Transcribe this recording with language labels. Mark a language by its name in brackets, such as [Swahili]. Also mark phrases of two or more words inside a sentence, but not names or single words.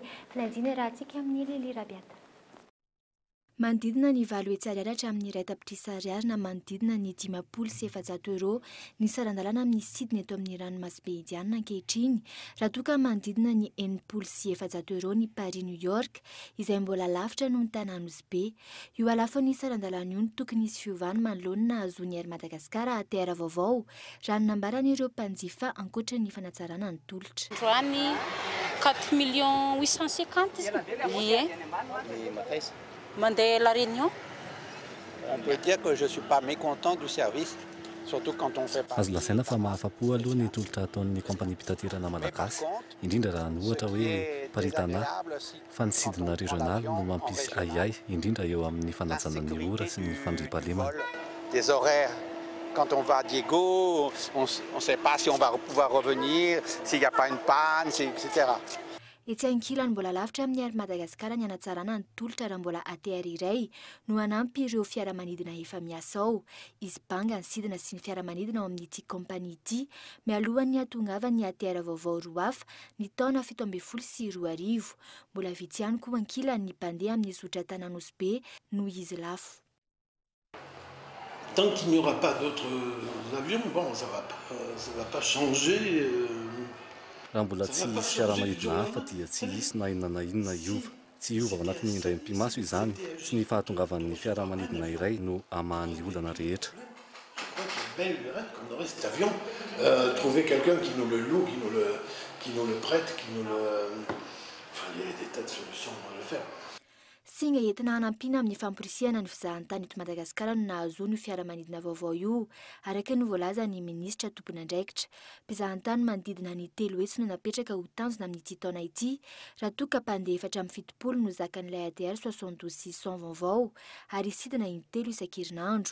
[Malagasy] Filanjina rahantsika amin'ny Lili Rabiata. Manodidina ny 7 hetsy ariary hatramin'ny iray tapitrisa ariary na manodidina ny 500 euro ny saran-dalana amin'ny sidina eto amin'ny ranomasimbe indiana ankehitriny, raha toa ka manodidina ny 700 euro ny Paris New York izay mbola lavitra noho ny tanànosy be. Io alafon'ny saran-dalana io no tokony hisy fiovany manoloana na azon'ny Air Madagascar ATR vaovao raha ny nambaran'ireo mpanjifa ankoatra ny fanatsarana ny tolotra. Androany 4 Mandé la Réunion. [French] On peut dire que je ne suis pas mécontent du service, surtout quand on fait partie. [Malagasy] Azo lasaina fa mahafa-po aloha ny tolotra ataon'ny kompania pitaterana malagasy, indrindra raha ny ohatra hoe paritana fa ny sidina régional no mampisy ayay indrindra eo amin'ny fanajana ny ora sy ny fandriam-pahalemana. [French] Des horaires. Quand on va à Diego, on ne sait pas si on va pouvoir revenir, s'il n'y a pas une panne, etc. [Malagasy] Etsy ankilany mbola lavitra amin'ny ary Madagasikara ny hanatsarana ny tolotra raha mbola ATR iray no hanampy ireo fiaramanidina efa miasa ao. Izy banga ny sidina sy ny fiaramanidina ao amin'ity kompania ity mialohan'ny hahatongavan'ny ATR vaovao roa hafa ny taona 2017. Mbola vitsy ihany koa ankilany ny mpandeha amin'ny zotra Tananose be noho izy lafo. [French] Tant qu'il n'y aura pas d'autres avions, bon, ça va pas changer. [Malagasy] Raha mbola tsy misy fiaramanidina hafa dia tsy hisy na inona na inona iova. Tsy iova ao anatin'ny indray mpimaso izany. Tsy ny fahatongavan'ny fiaramanidina iray no amahan'ny olana rehetra. [French] Comme le reste d'avion, trouver quelqu'un qui nous le loue, qui nous le prête, qui nous le... Enfin, il y a des tas de solutions à le faire. [Malagasy] Singa entina hanampina amin'ny famporisihana ny fizahantany eto Madagasikara no nahazoany io fiaramanidina vaovao io, araka ny voalaza ny minisitra tompon'andraikitra. Mpizahantany manodidina ny 3 hetsy no napetraka ho tanjona amin'ity taona ity, raha toa ka mpandeha 770 no zakan'ilay ATR 72-600 vaovao, ary sidina in-3 isan-kerinandro.